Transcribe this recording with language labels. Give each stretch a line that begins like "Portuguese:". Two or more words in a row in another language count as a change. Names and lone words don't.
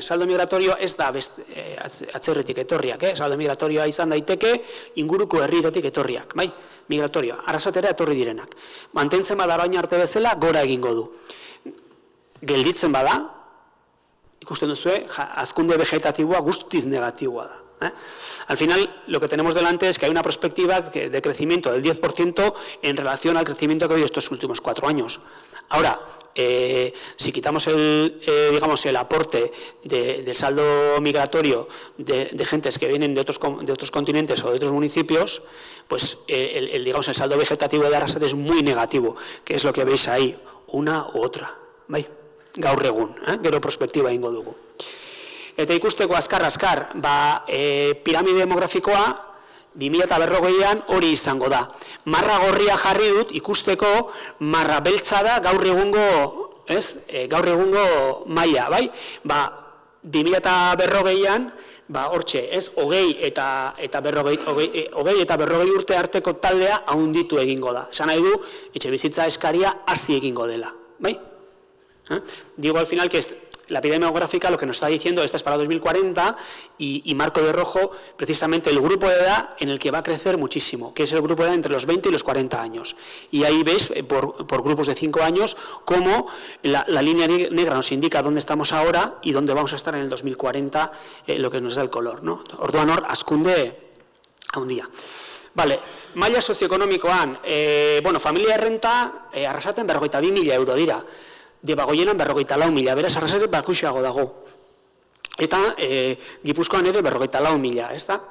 Basque: Saldo migratorio ez da atzerritik etorriak, saldo migratorioa izan daiteke inguruko herrietatik etorriak, bai? Migratorioa, Arrasatera etorri direnak. Mantentzen bada orain arte bezala, gora egingo du. Gelditzen bada, ikusten duzu, hazkunde vegetatiboa guztiz negatiboa da.
Spanish: Al final, lo que tenemos delante es que hay una perspectiva de crecimiento del 10% en relación al crecimiento que ha habido estos últimos 4 años. Ahora, si quitamos el aporte del saldo migratorio de gentes que vienen de otros continentes o de otros municipios, pues el saldo vegetativo de Arrasate es muy negativo, que es lo que veis ahí, una u otra.
Basque: Bai? Gaur egun, gero perspektiba ingo dugu. Eta ikusteko azkar, piramide demografikoa 2040an hori izango da. Marra gorria jarri dut ikusteko marra beltza da gaur egungo maila, bai? 2040an, hortxe, hogei eta berrogei urte arteko taldea handitu egingo da. Esan nahi du, etxebizitza eskaria hazi egingo dela, bai?
Spanish: Digo al final que la pirámide demográfica lo que nos está diciendo, esta es para 2040 y marco de rojo precisamente el grupo de edad en el que va a crecer muchísimo, que es el grupo de edad entre los 20 y los 40 años. Y ahí veis por grupos de 5 años cómo la línea negra nos indica dónde estamos ahora y dónde vamos a estar en el 2040, lo que nos da el color, ¿no?
Basque: Orduan hor, hazkunde handia. Vale, maila sozioekonomikoan, familia errenta, Arrasaten 52.000 euro dira. Debagoienan 54.000, beraz Arrasate bakuxeago dago. Eta Gipuzkoan ere 54.000, ez da?